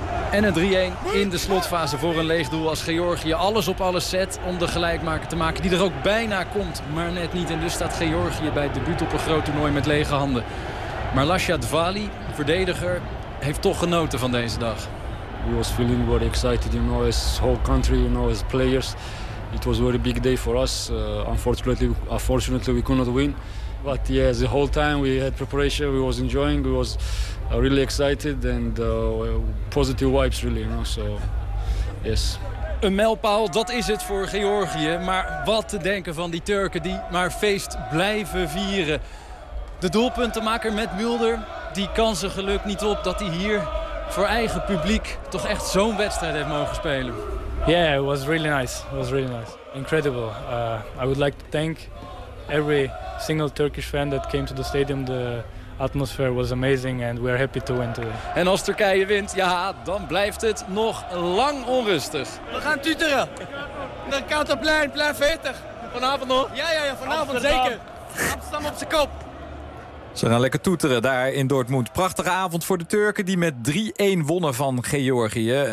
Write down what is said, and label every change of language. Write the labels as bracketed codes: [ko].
[nl] En een 3-1 in de slotfase voor een leeg doel als Georgië alles op alles zet om de gelijkmaker te maken. Die er ook bijna komt, maar net niet. En dus staat Georgië bij het debuut op een groot toernooi met lege handen. Maar Lascia Dvali, verdediger, heeft toch genoten van deze dag. [en] We was feeling very excited, you know, as whole country, you know, as players. It was a very big day for us. Unfortunately we could not win. But yeah, the whole time we had preparation, we was enjoying, we was really excited and positive vibes really, you know, so yes. [nl] Een mijlpaal, dat is het voor Georgië. Maar wat te denken van die Turken die maar feest blijven vieren. De doelpuntenmaker met Mulder, die kansen gelukt niet op dat hij hier voor eigen publiek toch echt zo'n wedstrijd heeft mogen spelen. [en] Yeah, it was really nice. It was really nice. Incredible. I would like to thank every single Turkish fan that came to the stadium. The atmosphere was amazing and we are happy to win today. [nl] En als Turkije wint, ja, dan blijft het nog lang onrustig. We gaan tuteren. De kant op plein, plein 40. Vanavond nog? Ja, vanavond Amsterdam. Zeker. Amsterdam op zijn kop. Ze gaan lekker toeteren daar in Dortmund. Prachtige avond voor de Turken die met 3-1 wonnen van Georgië.